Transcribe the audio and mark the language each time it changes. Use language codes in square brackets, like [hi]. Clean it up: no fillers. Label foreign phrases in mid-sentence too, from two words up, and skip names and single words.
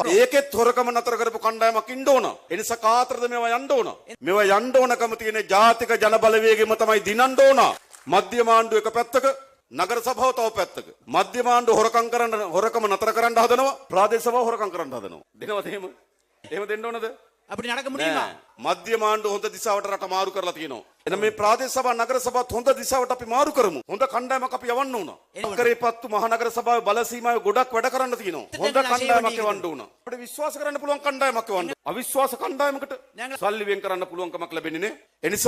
[si] ඒකෙත් හොරකම නතර කරපු කණ්ඩායමක් ඉන්න ඕන. ඒ නිසා කාතරද මේවා යන්න ඕන? මේවා යන්න ඕනකම තියෙන ජාතික ජනබලවේගෙම තමයි දිනන්න ඕන. මධ්‍යම ආණ්ඩුව එක පැත්තක, නගර සභාව තව පැත්තක. මධ්‍යම ආණ්ඩුව හොරකම නතර කරන්න හදනවා, ප්‍රාදේශ සභාව හොරකම් කරන්න හදනවා. දෙනවද එහෙම? එහෙම දෙන්න ඕනද? [ta] அப்படி நடக்க முடியுமா? [si] මධ්‍යම ආණ්ඩුව හොඳ දිශාවට රට මාරු කරලා තියෙනවා. එහෙනම් මේ ප්‍රාදේශ සභා නගර සභාත් හොඳ දිශාවට අපි මාරු කරමු. හොඳ කණ්ඩායමක් අපි යවන්න ඕන. අක්කරේපත්තු මහනගර සභාවේ බල සීමාවේ ගොඩක් වැඩ කරන්න තියෙනවා. හොඳ කණ්ඩායමක් යවන්න ඕන. අපිට විශ්වාස කරන්න පුළුවන් කණ්ඩායමක් යවන්න. අවිශ්වාස කණ්ඩායමකට සල්ලි වෙන් කරන්න පුළුවන්කමක් ලැබෙන්නේ නේ.